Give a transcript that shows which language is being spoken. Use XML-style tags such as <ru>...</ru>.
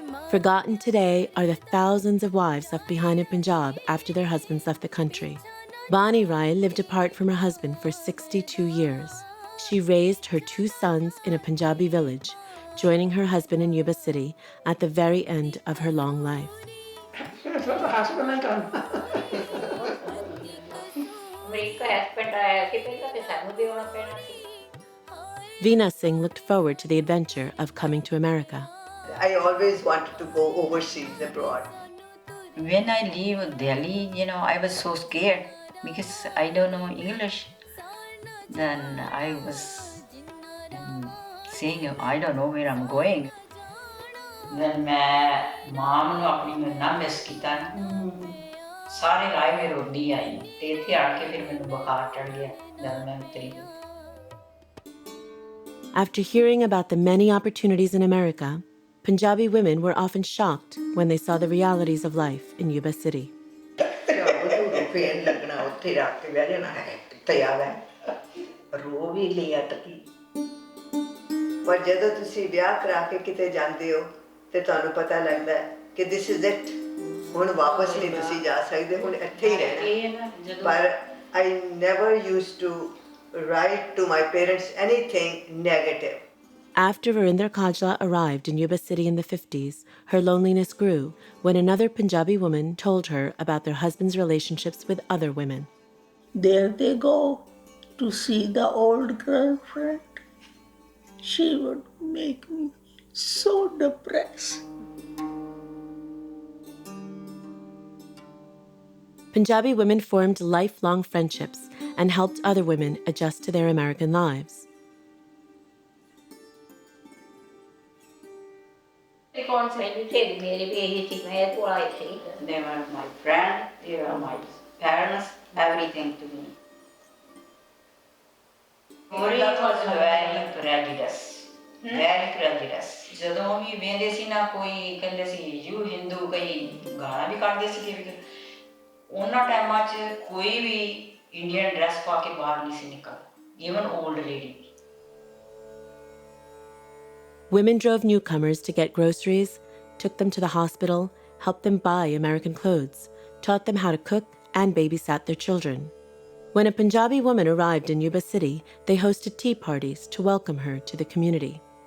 <en>Forgotten today are the thousands of wives left behind in Punjab after their husbands left the country. Bani Rai lived apart from her husband for 62 years. She raised her 2 sons in a Punjabi village, joining her husband in Yuba City at the very end of her long life.</en> <pa>Husband ਨੇ ਕਰਨਾ। America husband ਆਇਆ ਸੀ ਪਹਿਲਾਂ ਤੇ ਸਾਨੂੰ ਵੀ ਆਉਣਾ ਪੈਣਾ ਸੀ।</pa> <en>Veena Singh looked forward to the adventure of coming to America. I always wanted to go overseas abroad. When I leave Delhi, I was so scared because I don't know English. Then I was saying, I don't know where I'm going.</en> <pa>Then ਮੈਂ ਮਾਂ ਨੂੰ ਆਪਣੀ ਨੂੰ ਨਾ miss ਕੀਤਾ ਸਾਰੇ ਰਾਹ ਮੇ ਰੋਂਦੀ ਆਈ ਤੇ ਇੱਥੇ ਆ ਕੇ ਫਿਰ ਮੈਨੂੰ ਬੁਖਾਰ ਚੜ ਗਿਆ ਜਦ ਮੈਂ ਉਤਰੀ।</pa> <en>After hearing about the many opportunities in America, Punjabi women were often shocked when they saw the realities of life in Yuba City.</en> <pa>ਫੇਰ ਲੱਗਣਾ ਉੱਥੇ ਰੱਖ ਕੇ ਬਹਿ ਜਾਣਾ ਹੈ ਕਿੱਥੇ ਆ ਗਏ ਰੋ ਵੀ ਲਿਆ ਤੱਕੀ ਪਰ ਜਦੋਂ ਤੁਸੀਂ ਵਿਆਹ ਕਰਾ ਕੇ ਕਿਤੇ ਜਾਂਦੇ ਹੋ ਤੇ ਤੁਹਾਨੂੰ ਪਤਾ ਲੱਗਦਾ ਹੈ ਕਿ</pa> <en>this is it</en> <pa>ਹੁਣ ਵਾਪਸ ਨਹੀਂ ਤੁਸੀਂ ਜਾ ਸਕਦੇ ਹੁਣ ਇੱਥੇ ਹੀ ਰਹਿਣਾ ਪਰ</pa> <en>I never used to write to my parents anything negative. After Verinder Kajla arrived in Yuba City in the 50s, her loneliness grew when another Punjabi woman told her about their husbands' relationships with other women. There they go to see the old girlfriend. She would make me so depressed. Punjabi women formed lifelong friendships and helped other women adjust to their American lives. They were my friend, they were my parents, everything to me. Kasoori was very prejudiced, very prejudiced.</en> <pa>ਜਦੋਂ ਵੀ ਵੇਂਦੇ ਸੀ ਨਾ ਕੋਈ ਕਹਿੰਦੇ ਸੀ</pa> <en>you Hindu</en> <pa>ਕਈ ਗਾਲਾਂ ਵੀ ਕੱਢਦੇ ਸੀ ਕਿ ਉਹਨਾਂ ਟਾਈਮਾਂ 'ਚ ਕੋਈ ਵੀ ਇੰਡੀਅਨ ਡਰੈਸ ਪਾ ਕੇ ਬਾਹਰ ਨਹੀਂ ਸੀ ਨਿਕਲਦਾ,</pa> <en>Even old lady. Women drove newcomers to get groceries, took them to the hospital, helped them buy American clothes, taught them how to cook, and babysat their children. When a Punjabi woman arrived in Yuba City, they hosted tea parties to welcome her to the community.</en>